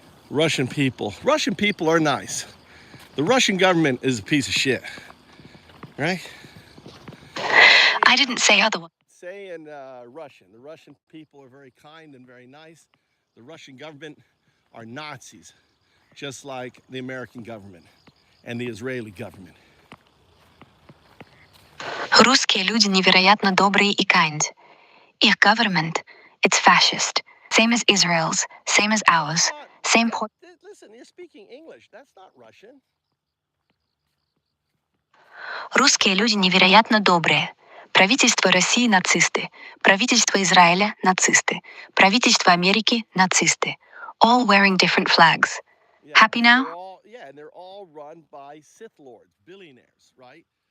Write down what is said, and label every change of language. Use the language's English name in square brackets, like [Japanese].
[English] Russian people are nice. The Russian government is a piece of shit, right? I didn't say otherwise. Say in Russian, the Russian people are very kind and very nice. The Russian government are Nazis, just like the American government and the Israeli government. [Russian] Русские люди невероятно добрые и kind. [English] Их government, it's fascist. Same as Israel's, same as ours, same point. Listen, you're speaking English. That's not Russian. [Russian] Русские люди невероятно добрые. Правительство России – нацисты. Правительство Израиля – нацисты. Правительство Америки – нацисты. [English] All wearing different flags. Yeah, Happy now? And they're all run by Sith lords, billionaires, right?